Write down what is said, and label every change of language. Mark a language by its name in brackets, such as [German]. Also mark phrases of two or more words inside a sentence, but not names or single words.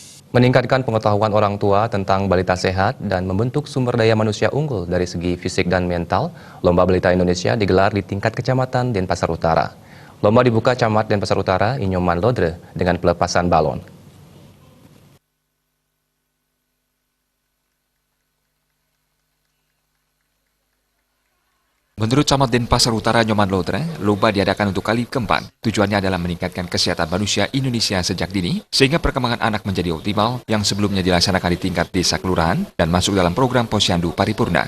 [Indonesian] Meningkatkan pengetahuan orang tua tentang balita sehat dan membentuk sumber daya manusia unggul dari segi fisik dan mental, Lomba Balita Indonesia digelar di tingkat kecamatan Denpasar Utara. Lomba dibuka Camat Denpasar Utara, Inyoman Lodre, dengan pelepasan balon. Menurut Camat Denpasar Utara Nyoman Lodre, lomba diadakan untuk kali keempat. Tujuannya adalah meningkatkan kesehatan manusia Indonesia sejak dini, sehingga perkembangan anak menjadi optimal yang sebelumnya dilaksanakan di tingkat desa kelurahan dan masuk dalam program Posyandu Paripurna.